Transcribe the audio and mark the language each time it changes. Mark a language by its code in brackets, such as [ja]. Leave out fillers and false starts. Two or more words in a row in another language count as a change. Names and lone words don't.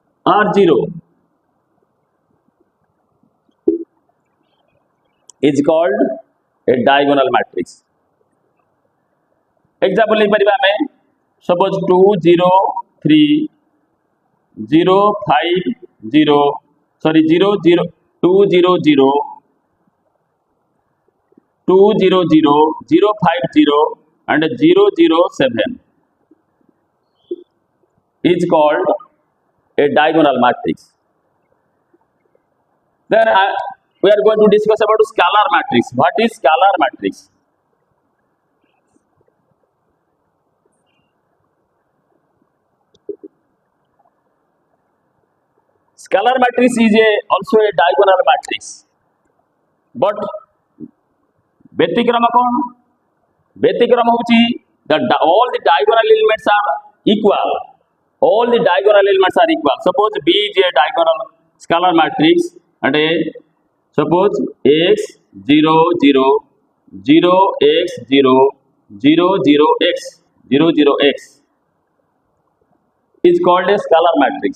[en] or 0 is called a diagonal matrix. Example [or] ନେଇପାରିବା ଆମେ [en] suppose 2 0 3 0 5 0 sorry 0 0 2 0 0 2 0 0 0 5 0 and 0 0 7 is called a diagonal matrix. Then we are going to discuss about scalar matrix. What is scalar matrix? Scalar matrix is also a diagonal matrix. But ବ୍ୟତିକ୍ରମ କ'ଣ? [or] ବ୍ୟତିକ୍ରମ ହେଉଛି [en] all the diagonal elements are equal. All the diagonal elements are equal. Suppose B is a diagonal scalar matrix and suppose x 0 0 0 x 0 0 0 x 0 0 x is called a scalar matrix.